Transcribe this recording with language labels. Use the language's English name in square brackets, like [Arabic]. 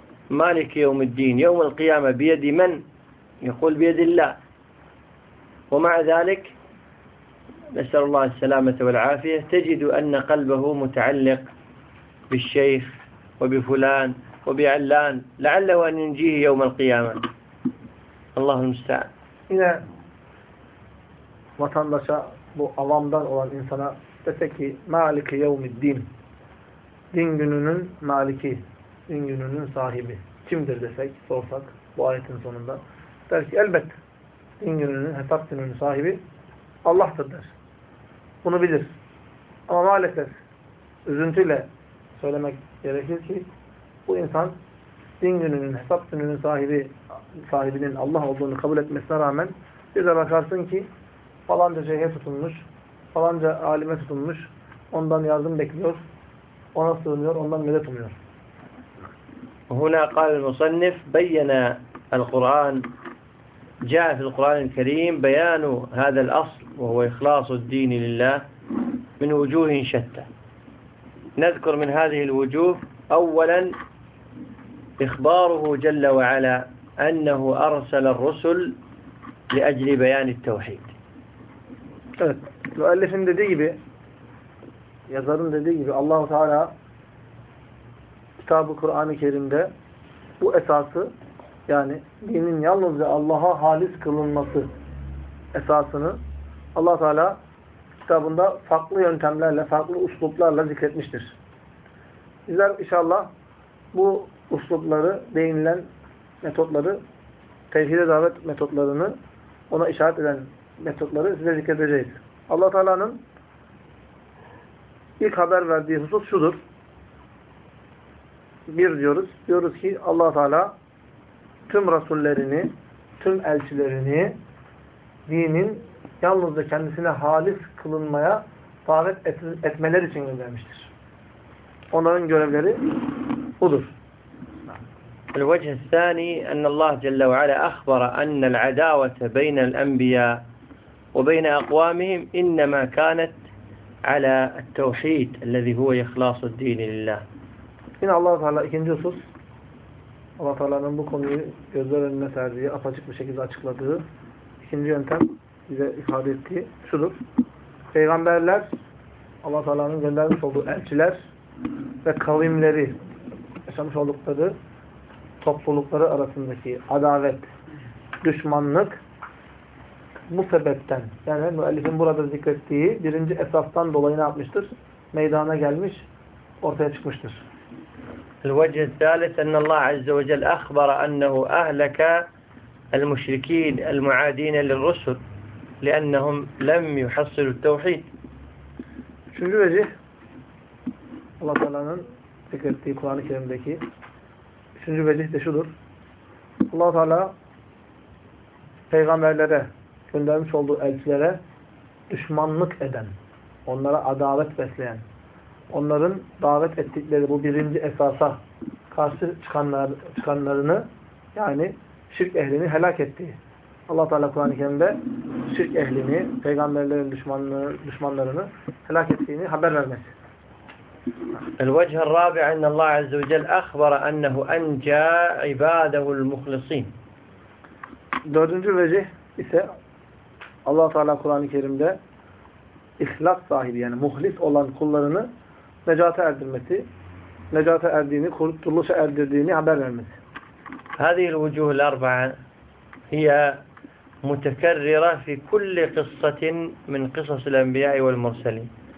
[Arabic] مالك يوم الدين، يوم القيامة بيد من؟ يقول بيد الله. ومع ذلك نسأل الله السلامة والعافية، تجد أن قلبه متعلق بالشيخ وبفلان وبعلان، لعله أن ينجيه يوم القيامة. الله المستعان. [Turkish] Yine vatandaşa, bu avamdan olan insana dese ki maliki yevmiddin, din gününün maliki, din gününün sahibi kimdir desek, sorsak bu ayetin sonunda, der ki elbet din gününün, hesap gününün sahibi Allah'tır der. Bunu bilir. Ama maalesef üzüntüyle söylemek gerekir ki bu insan din gününün, hesap gününün sahibinin Allah olduğunu kabul etmesine rağmen bir de bakarsın ki falanca şeyhe tutunmuş, falanca alime tutunmuş, ondan yardım bekliyor, ona sığınıyor, ondan medet umuyor. [Arabic] Huna قال المصنف بين القرآن جاء في القرآن الكريم بيان هذا الأصل وهو إخلاص الدين لله من وجوه شتى. نذكر من هذه الوجوه أولا إخباره جل وعلا أنه أرسل الرسل لأجل بيان التوحيد. [Turkish] Müellifin dediği gibi, yazarın dediği gibi Allah-u Teala kitab-ı Kur'an-ı Kerim'de bu esası, yani dinin yalnızca Allah'a halis kılınması esasını Allah-u Teala kitabında farklı yöntemlerle, farklı usluplarla zikretmiştir. Bizler inşallah bu uslupları, değinilen metotları, tevhide davet metotlarını, ona işaret eden metotları size zikredeceğiz. Allah Teala'nın ilk haber verdiği husus şudur. Bir diyoruz. Diyoruz ki Allah Teala tüm rasullerini, tüm elçilerini dinin yalnızca kendisine halis kılınmaya davet etmeleri için göndermiştir. Onların görevleri budur. [Arabic] الوجه الثاني أن الله جل وعلا أخبر أن العداوة بين الأنبياء وبين أقوامهم إنما كانت على التوحيد الذي هو إخلاص الدين لله. إن الله تعالى [Turkish] ikinci husus, Allah Teala'nın bu konuyu gözler önüne serdiği, apaçık bir şekilde açıkladığı ikinci yöntem bize ifade ettiği şudur. Peygamberler, Allah Teala'nın göndermiş olduğu elçiler ve kavimleri, yaşamış oldukları toplulukları arasındaki adavet, düşmanlık bu sebepten, yani müellifin burada zikrettiği birinci esastan dolayı ne yapmıştır? Meydana gelmiş, ortaya çıkmıştır. [Arabic] الوجه الثالث أن الله عز وجل أخبر أنه أهلك المشركين المعادين للرسل لأنهم لم يحصلوا التوحيد. [Turkish] Üçüncü vecih, Allah Teala'nın zikrettiği Kur'an-ı Kerim'deki üçüncü vecih de şudur. Allah Teala peygamberlere, göndermiş olduğu elçilere düşmanlık eden, onlara adalet besleyen, onların davet ettikleri bu birinci esasa karşı çıkanlarını, yani şirk ehlini helak etti. Allah Teala Kur'an-ı Kerim'de şirk ehlini, peygamberlerin düşmanlarını helak ettiğini haber vermesi. [Arabic] الوجه الرابع أن الله عز وجل أخبر أنه أنجى عباده المخلصين. [Turkish] Dördüncü vecih ise Allah Teala Kur'an-ı Kerim'de ihlas sahibi, yani muhlis olan kullarını necata erdirmesi, necata erdiğini, kurtuluşa erdirdiğini haber vermesi. [Arabic] هذه الوجوه الأربعة هي متكررة في كل قصة من قصص الأنبياء والمرسلين.